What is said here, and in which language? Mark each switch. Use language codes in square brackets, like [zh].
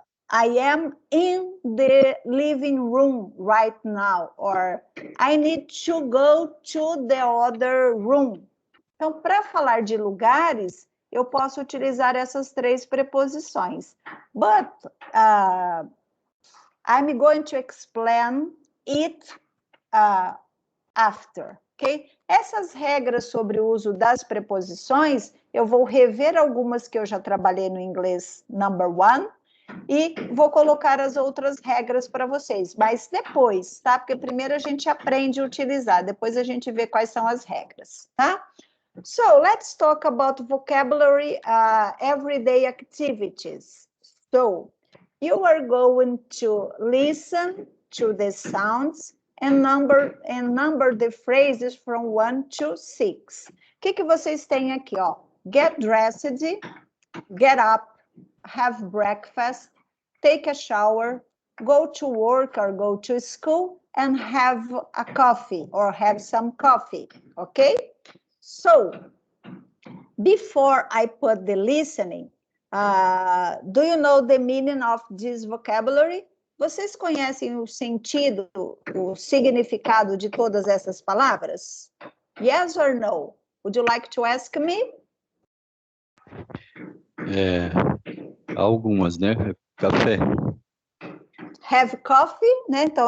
[en] I am in the living room right now, or I need to go to the other room. [pt] Então, para falar de lugares, eu posso utilizar essas 3 preposições. [en] But I'm going to explain it after, ok? [pt] Essas regras sobre o uso das preposições, eu vou rever algumas que eu já trabalhei no inglês number 1, e vou colocar as outras regras para vocês, mas depois, tá? Porque primeiro a gente aprende a utilizar, depois a gente vê quais são as regras, tá? [en] So, let's talk about vocabulary, everyday activities. So, you are going to listen to the sounds and number the phrases from 1 to 6. [pt] O que vocês têm aqui, ó? [en] Get dressed, get up, have breakfast, take a shower, go to work or go to school, and have a coffee or have some coffee, okay? So, before I put the listening, do you know the meaning of this vocabulary? [pt] Vocês conhecem o sentido, o significado de todas essas palavras? [en] Yes or no? Would you like to ask me? [pt] Algumas, né? Café. Have coffee, né? Então,